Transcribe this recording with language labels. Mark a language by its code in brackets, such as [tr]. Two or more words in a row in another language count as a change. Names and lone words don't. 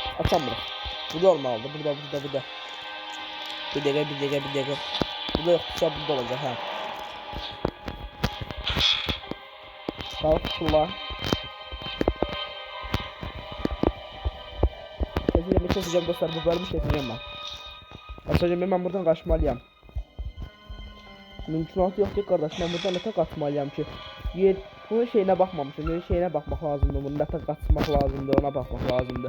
[az] açamırıq. Burada olmalıdır. Burada. Bir dəqiqə. Burada yoxdursa burada olacaq, hə. Qalıq pulla. [tr] Keseceğim dostlar, bu bölümü keseceğim ben. Keseceğim, ben buradan kaçmalıyım. Mümkünatı yok ki kardeş, ben buradan nete kaçmalıyım ki. Yer, bunun şeyine bakmamışım, bunun şeyine bakmak lazımdı, bunun nete kaçmak lazımdı, ona bakmak lazımdı.